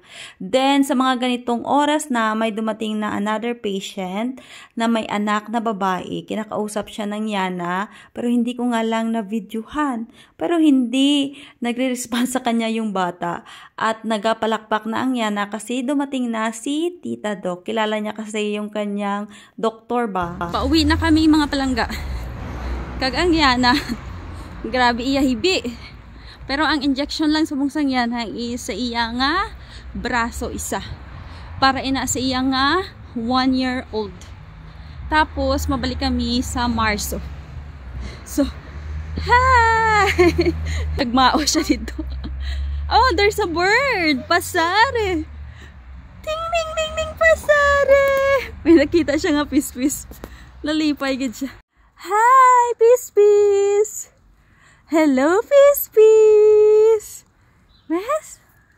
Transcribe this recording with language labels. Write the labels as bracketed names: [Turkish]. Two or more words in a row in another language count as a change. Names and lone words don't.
[Filipino] Then sa mga ganitong oras na may dumating na [English] another patient [Filipino] na may anak na babae, kinakausap siya ng Yana pero hindi ko nga lang na-videohan. Pero hindi nagre-respond sa kanya yung bata. At nagapalakpak na ang Yana kasi dumating na si Tita Doc. Kilala niya kasi yung kanyang doktor ba? [Hiligaynon] Pauwi na kami mga palangga. Kag ang Yana, grabe iya hibi. Pero ang injection lang sa bungsang Yana is sa iya nga braso isa. Para ina sa iya nga 1-year-old. Tapos mabalik kami sa Marso. [Filipino] So, hi! Nagmao siya dito. [English] Oh, there's a bird! Pasare! Ting, ting, ting, ting, pasare! [Hiligaynon] May nakita siya nga pispis. Lalipay gid siya. Hi, pispis! [English] Hello, pispis! Yes?